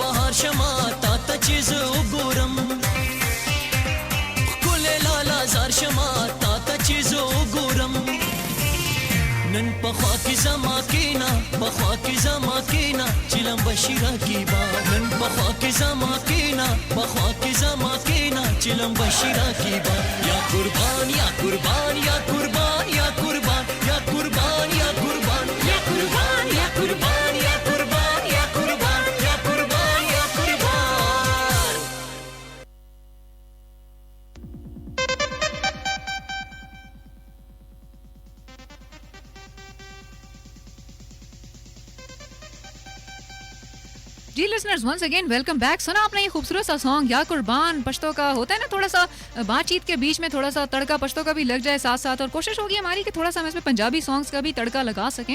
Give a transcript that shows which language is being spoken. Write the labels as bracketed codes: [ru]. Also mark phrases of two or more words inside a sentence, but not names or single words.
[ps] زار شما تا تا چیز وګورم کله لالا زار شما تا تا چیز وګورم نن په خوا کې زما کینا په خوا کې زما کینا چلم بشیرا کی با نن په خوا کې زما کینا په خوا کې زما کینا چلم بشیرا کی با یا قربان یا قربان یا قربان یا قربان یا قربان یا قربان یا قربان یا قربان یا قربان یا قربان یا قربان یا قربان [en] जी listeners once again welcome back. [hi] सुना आपने ये खूबसूरत सा सॉन्ग या कुर्बान। पश्तो का होता है ना थोड़ा सा बातचीत के बीच में थोड़ा सा तड़का पश्तो का भी लग जाए साथ साथ, और कोशिश होगी हमारी कि थोड़ा सा हम इसमें पंजाबी सॉन्ग्स का भी तड़का लगा सकें।